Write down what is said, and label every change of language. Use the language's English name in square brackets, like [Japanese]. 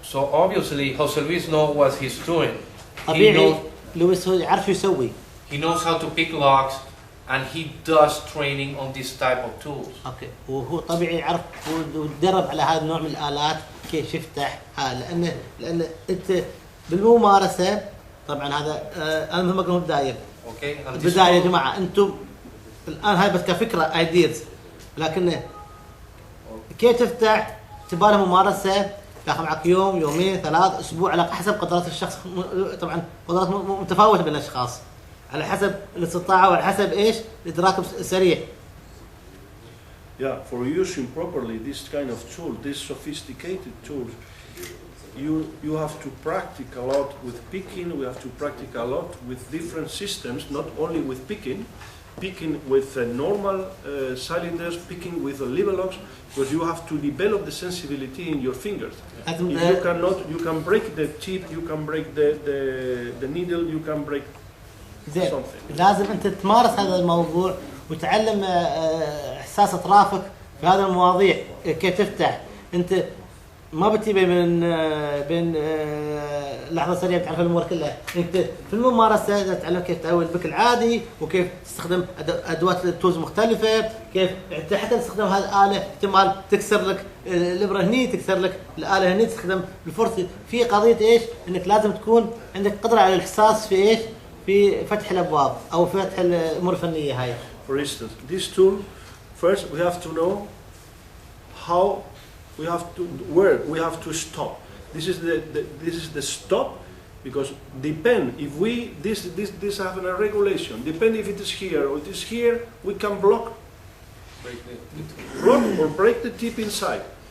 [English] So obviously Jose Luis knows what he's doing. [Arabic] طبيعي لويس هو يعرف يسوي. [English] He knows how to pick locks and he does training on this type of tools. [Arabic] اوكي وهو طبيعي يعرف وتدرب على هذا النوع من الالات كيف يفتح لان انت بالممارسه طبعا هذا انا مثل ما قلنا بدايه. اوكي. البدايه يا جماعه انتم الان هاي بس كفكره ايديز لكن كيف تفتح تبالها ممارسه ياخذ معك يوم يومين 3 أسبوع على حسب قدرات الشخص. طبعا قدرات متفاوتة بين الاشخاص على حسب الاستطاعة وعلى حسب ايش الادراك السريع. [English] Yeah, for using properly this kind of tool, this sophisticated tools, you have to practice a lot with picking. We have to practice a lot with different systems, not only with picking with normal cylinders, picking with lever locks, because you have to develop the sensibility in your fingers. If you cannot, you can break the tip, you can break the needle, you can break something. [Arabic] لازم انت تمارس هذا الموضوع وتعلم احساس اطرافك في هذه المواضيع، كيف تفتح. انت ما بتجيبه بين لحظه سريعه بتعرف الامور كلها. انت في الممارسه تتعلم كيف تعود بك العادي وكيف تستخدم ادوات التولز مختلفه، كيف حتى تستخدم هذه الاله احتمال تكسر لك الابره هني، تكسر لك الاله هني، تستخدم الفرصه. في قضيه ايش؟ انك لازم تكون عندك قدره على الاحساس في ايش؟ في فتح الابواب او فتح الامور الفنيه هاي. [English] For instance, this tool, first we have to know how we have to, where we have to stop. This is the stop, because depend if we this have a regulation. Depend if it is here or it is here, we can block or break the tip inside.